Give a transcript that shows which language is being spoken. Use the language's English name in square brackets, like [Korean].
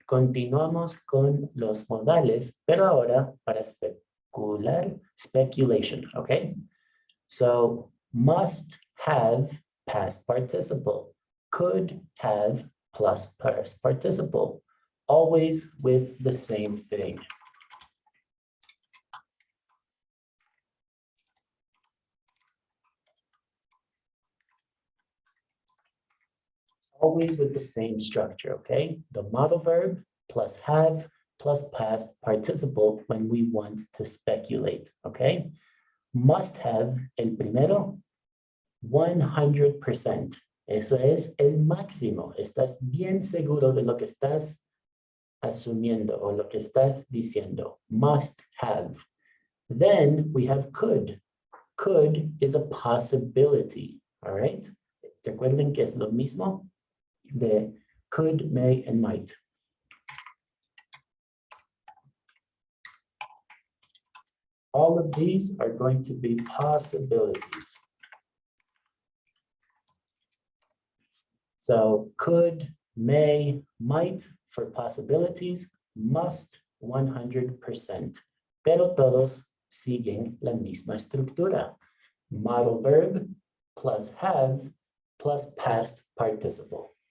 [Spanish] Continuamos con los modales, pero ahora para especular, speculation, okay? [English] So, must have past participle, could have plus past participle, always with the same thing. Always with the same structure, okay? The modal verb plus have plus past participle when we want to speculate, okay? [Spanish] Must have, el primero, 100%. Eso es el máximo. Estás bien seguro de lo que estás asumiendo o lo que estás diciendo. [English] Must have. Then we have could. Could is a possibility, all right? [Spanish] Recuerden que es lo mismo de [English] could, may, and might. All of these are going to be possibilities. So could, may, might for possibilities, must 100%. [Spanish] Pero todos siguen la misma estructura. [English] Modal verb plus have plus past participle.